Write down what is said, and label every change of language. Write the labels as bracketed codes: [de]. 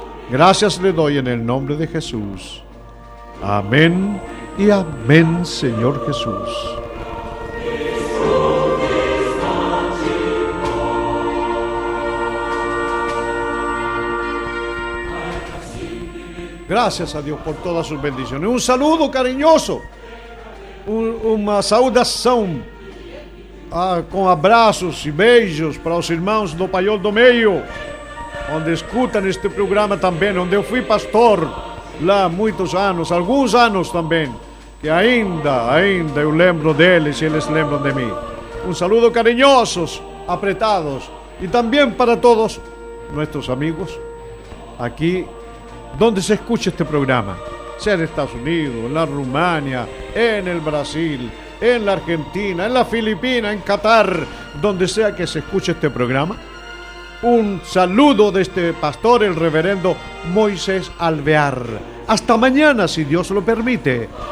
[es] Gracias le doy en el nombre de Jesús. Amén y amén, Señor Jesús. Gracias a Dios por todas sus bendiciones. Un saludo cariñoso, [pt] una saudação, con abraços e beijos para os irmãos do Paiol do Meio, onde escutam este programa também, onde eu fui pastor lá muitos anos, alguns anos também. que ainda eu lembro deles e eles lembram de mim. Um [es] saludo cariñosos, apretados, [pt] e também para todos nossos amigos aqui onde [es] se escucha este programa. Sea en Estados Unidos, en la Rumania, en el Brasil, en la Argentina, en la Filipina, en Qatar, donde sea que se escuche este programa. Un saludo de este pastor, el reverendo Moisés Alvear. Hasta mañana, si Dios lo permite.